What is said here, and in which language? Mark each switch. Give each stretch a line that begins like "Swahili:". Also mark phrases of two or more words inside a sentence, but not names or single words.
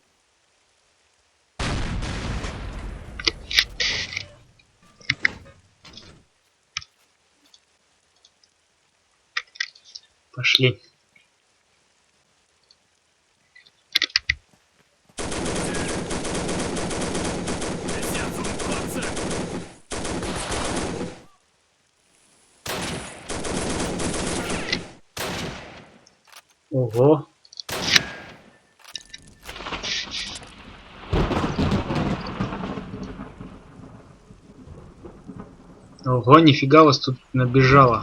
Russian: Пошли.
German: Ist ja zum Kotzen!
Russian: Ого. Ого, нифига вас тут набежало.